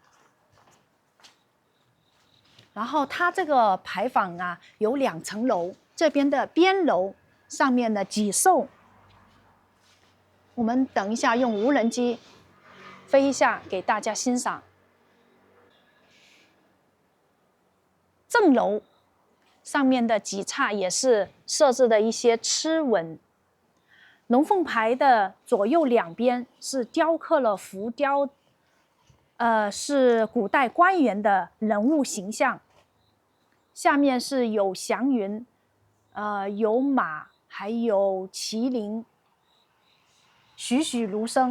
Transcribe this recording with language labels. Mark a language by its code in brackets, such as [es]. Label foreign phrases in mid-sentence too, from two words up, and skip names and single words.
[zh] 然後它這個牌坊啊有2層樓，這邊的邊樓上面的脊獸，我們等一下用無人機飛一下給大家欣賞。正樓上面的幾叉也是設置的一些螭吻。龍鳳牌的左右兩邊是雕刻了浮雕，是古代官員的人物形象。下面是有祥雲，有馬，還有麒麟，栩栩如生。